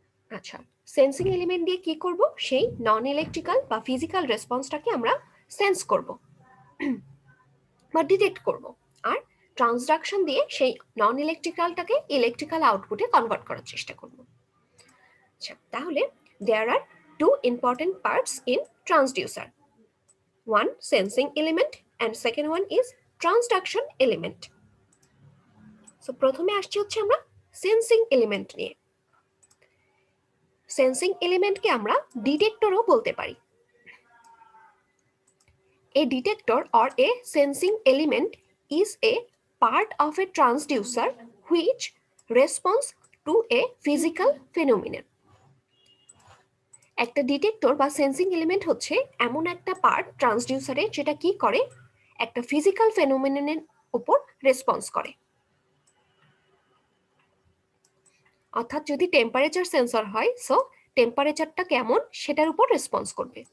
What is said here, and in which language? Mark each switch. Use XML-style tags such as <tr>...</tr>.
<bn>আচ্ছা, sensing element দিয়ে কি করব? সেই নন ইলেকট্রিক্যাল বা ফিজিক্যাল রেসপন্সটাকে আমরা সেন্স করব বা ডিটেক্ট করব, আর ট্রান্সডাকশন দিয়ে সেই নন ইলেকট্রিক্যালটাকে ইলেকট্রিক্যাল আউটপুটে কনভার্ট করার চেষ্টা করব। আচ্ছা, তাহলে</bn> <en>there are two important parts in transducer. One sensing element and second one is transduction element.</en> <bn>So প্রথমে আসছে হচ্ছে আমরা সেন্সিং এলিমেন্ট নিয়ে। সেন্সিং এলিমেন্টকে আমরা ডিটেক্টরও বলতে পারি।</bn> <en>A detector or a sensing element is a part of a transducer which responds to a physical phenomenon.</en> <bn>একটা detector বা সেন্সিং এলিমেন্ট হচ্ছে এমন একটা পার্ট ট্রান্সডিউসারে যেটা কি করে? একটা ফিজিক্যাল ফেনোমেননের উপর রেসপন্স করে। অর্থাৎ যদি টেম্পারেচার সেন্সর হয়, সো টেম্পারেচারটা কেমন সেটার উপর রেসপন্স করবে।</bn>